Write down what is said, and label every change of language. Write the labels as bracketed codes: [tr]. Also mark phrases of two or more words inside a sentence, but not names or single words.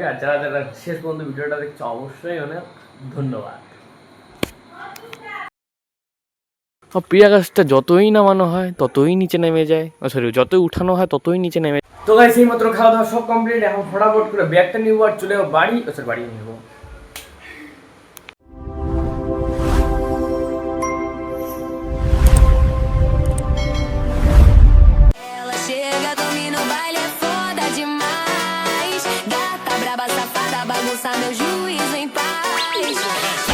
[bn] আর যারা যারা শেষ পর্যন্ত ভিডিওটা দেখছো অবশ্যই অনেক ধন্যবাদ। প্রিয়া গাছটা যতই নামানো হয় ততই নিচে নেমে যায়, সরি যতই উঠানো হয় ততই নিচে নেমে। তো গাইস এই মাত্র খাওয়া দাওয়া সব কমপ্লিট, এখন ফটাফট করে ব্যাগটা নিব আর চলে যাবো বাড়ি। সরি বাড়ি নেবো। [pt] Ela chega, domina o baile, é foda demais. Gata braba, safada, bagunça meu juízo em paz.